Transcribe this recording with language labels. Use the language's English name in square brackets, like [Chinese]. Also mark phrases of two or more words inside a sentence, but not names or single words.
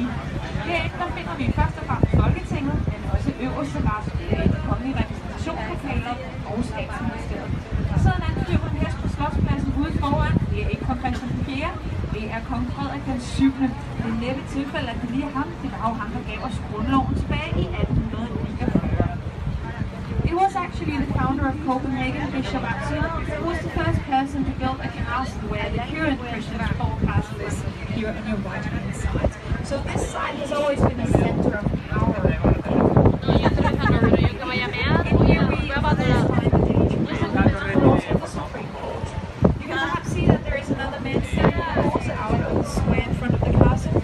[Danish] Herinde der finder vi først og fremmest Folketinget, men også øverste ret, de kongelige repræsentationslokaler og statsministeriet. Der sidder en anden fyr på en hest på Slotspladsen ude foran. Det er ikke kong Christian IV, det er kong Frederik den 7. Det er næppe tilfælde, at det lige er ham. Det var jo ham, der gav os grundloven tilbage i 1849. [English] It was actually the founder of Copenhagen, Bishop Axel, who was the first person to build a castle where the current Christiansborg Castle is here on your right hand side. So this side has always been the center of power. You can perhaps see that there is another man standing also out on the square in front of the castle.